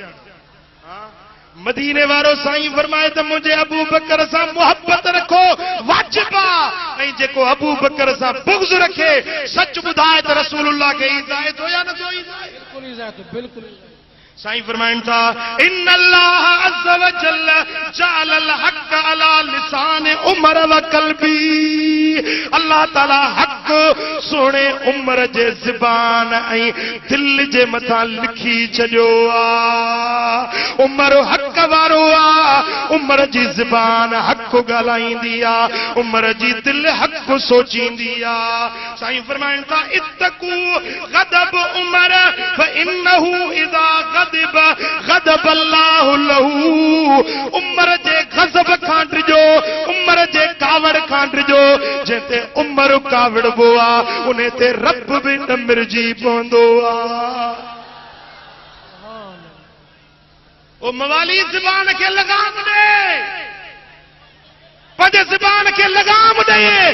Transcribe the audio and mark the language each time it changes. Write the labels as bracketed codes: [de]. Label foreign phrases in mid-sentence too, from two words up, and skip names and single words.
[sd] मदीने वारो साईं फरमाए त मुंहिंजे अबू बकर सां मोहब्बत रखो वाजिब आहे ऐं जेको अबू बकर सां बुग़्ज़ रखे सच ॿुधाए त रसूलुल्लाह खे इज़ायत हो या न थो इज़ायत? बिल्कुलु इज़ायत, बिल्कुलु। साईं फरमाइनि था [ar] إن الله عز و جل جعل الحق على لسان عمر وقلبه. [sd] अल्लाह ताला हक़ सोने उमर जे ज़बान ऐं दिल जे मथां लिखी छॾियो आ। उमर हक़ वारो आ, उमर जी ज़बान हक़ ॻाल्हाईंदी आ, उमर जी दिल हक़ सोचींदी आ। साईं फरमाइनि था [ar] اتقوا غضب عمر فإنه إذا غضب الله له. [sd] उमर जे गज़ब खां डिजो, उमर जे कावड़ खां डिजो। जेते उमर कावड़बो आ उन ते रब बि डमिरजी पवंदो आ। ओ मवाली ज़बान खे लगाम ॾे, पंहिंजे ज़बान खे लगाम ॾे।